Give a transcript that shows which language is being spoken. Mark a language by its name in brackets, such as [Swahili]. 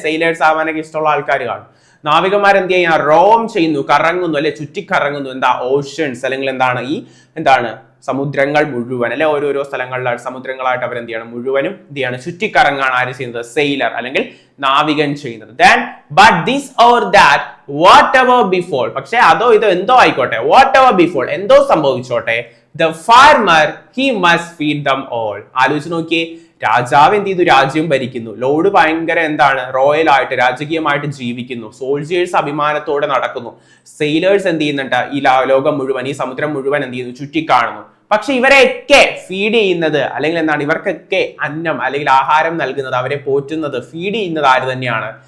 [Malayalam] Sailors ആവാനൊക്കെ ഇഷ്ടമുള്ള ആൾക്കാർ കാണും. നാവികന്മാർ എന്ത് ചെയ്യാ? റോം ചെയ്യുന്നു, കറങ്ങുന്നു അല്ലെ, ചുറ്റിക്കറങ്ങുന്നു. എന്താ? ഓഷ്യൻസ് അല്ലെങ്കിൽ എന്താണ് സമുദ്രങ്ങൾ മുഴുവൻ അല്ലെ. ഓരോരോ സ്ഥലങ്ങളിലായിട്ട് സമുദ്രങ്ങളായിട്ട് അവർ എന്ത് ചെയ്യണം? മുഴുവനും എന്ത് ചെയ്യാണ്? ചുറ്റിക്കറങ്ങാണ് ആര് ചെയ്യുന്നത്? സെയിലർ അല്ലെങ്കിൽ നാവികൻ ചെയ്യുന്നത്. [English] Then but this or that whatever befall, [Malayalam] പക്ഷെ അതോ ഇതോ എന്തോ ആയിക്കോട്ടെ, [English] whatever befall, [Malayalam] എന്തോ സംഭവിച്ചോട്ടെ, [English] the farmer he must feed them all. [Malayalam] ആലോചിച്ച് നോക്കിയേ, രാജാവ് എന്ത് ചെയ്തു? രാജ്യം ഭരിക്കുന്നു. ലോർഡ് ഭയങ്കര റോയൽ ആയിട്ട് രാജകീയമായിട്ട് ജീവിക്കുന്നു. സോൾജിയേഴ്സ് അഭിമാനത്തോടെ നടക്കുന്നു. സെയിലേഴ്സ് എന്ത് ചെയ്യുന്നുണ്ട്? ഈ ലോകം മുഴുവൻ, ഈ സമുദ്രം മുഴുവൻ എന്ത് ചെയ്യുന്നു? ചുറ്റിക്കാണുന്നു. പക്ഷെ ഇവരെയൊക്കെ ഫീഡ് ചെയ്യുന്നത് അല്ലെങ്കിൽ ഇവർക്കൊക്കെ അന്നം അല്ലെങ്കിൽ ആഹാരം നൽകുന്നത്, അവരെ പോറ്റുന്നത്, ഫീഡ് ചെയ്യുന്നത് ആര് തന്നെയാണ്?